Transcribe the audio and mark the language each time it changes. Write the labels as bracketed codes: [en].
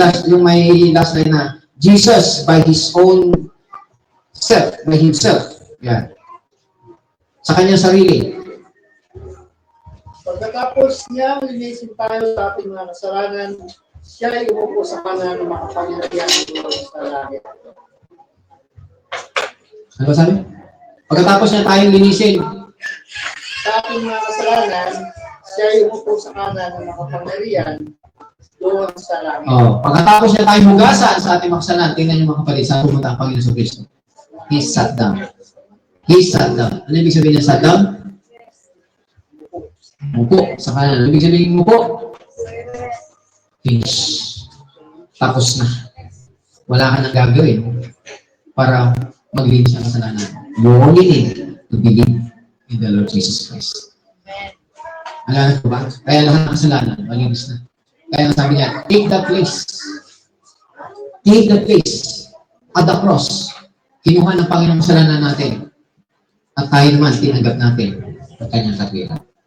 [tl] Yung may [en] last line na, Jesus by His own self, by Himself. [tl] Yan. Sa kanyang sarili. Pagkatapos niya, linisin tayo sa ating mga kasalanan, siya ay umupo sa kanan ng makapangyarihan sa langit. Ano ba sabi? Pagkatapos niya tayong linisin, Sa ating mga kasalanan, siya ay umupo sa kanan ng makapangyarihan doon sa langit. pagkatapos niya tayong hugasan sa ating makasalanan, tingnan niyo mga kapatid, saan pumunta ang Panginoon sa Kristo? [en] He sat down. He sat down. [tl] Ano ibig sabihin niya [en] sat down? [tl] Mupo sa kanan. Ano ibig sabihin mupo? Finish. Tapos na. Wala ka nang gagawin para maglinis ang kasalanan. [en] You only need to believe in the Lord Jesus Christ. [tl] Alala ko ba? Kaya lahat ng kasalanan, malinis na. Kaya sabi niya, [en] take that place. Take that place. At the cross. [tl] Kinuha ng Panginoon kasalanan natin. At tayo naman, tinanggap natin ang kanyang katwiran.